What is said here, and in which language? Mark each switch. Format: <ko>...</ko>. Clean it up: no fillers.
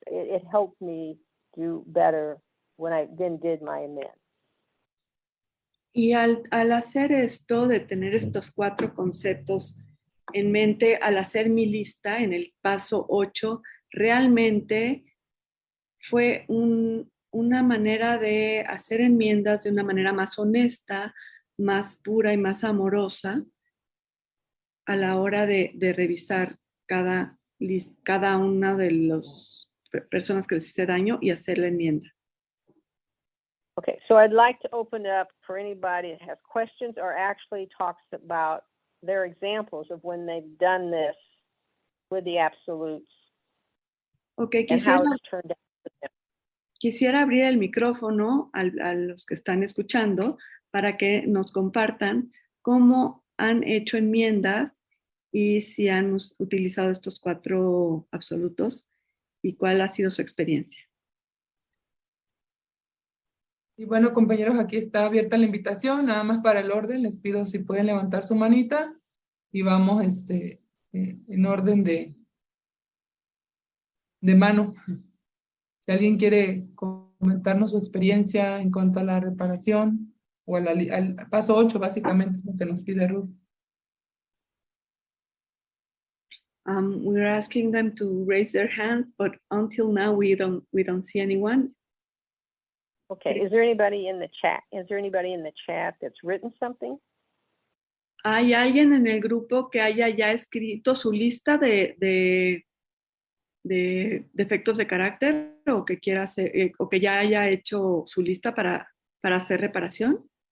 <en>It helped me do better when I then did my amends.</en> <es>Y al hacer esto, de tener estos 4 conceptos en mente, al hacer mi lista en el paso 8, realmente fue una manera de hacer enmiendas de una manera más honesta, más pura y más amorosa a la hora de revisar cada una de las personas que les hice daño y hacer la enmienda.</es> <en>Okay, so I'd like to open it up for anybody that has questions or actually talks about their examples of when they've done this with the absolutes Okay, and how it's turned out for them.</en> <es>Quisiera abrir el micrófono a los que están escuchando para que nos compartan cómo han hecho enmiendas y si han utilizado estos 4 absolutos y cuál ha sido su experiencia. Y bueno, compañeros, aquí está abierta la invitación, nada más para el orden, les pido si pueden levantar su manita y vamos en orden de mano. Si alguien quiere comentarnos su experiencia en cuanto a la reparación o al paso 8, básicamente, lo que nos pide Ruth.</es> <en>We're asking them to raise their hand, but until now we don't see anyone. Okay, is there anybody in the chat? Is there anybody in the chat that's written something?</en> <es>¿Hay alguien en el grupo que haya ya escrito su lista de defectos de carácter o que quiera hacer, o que ya haya hecho su lista para hacer reparación?</es>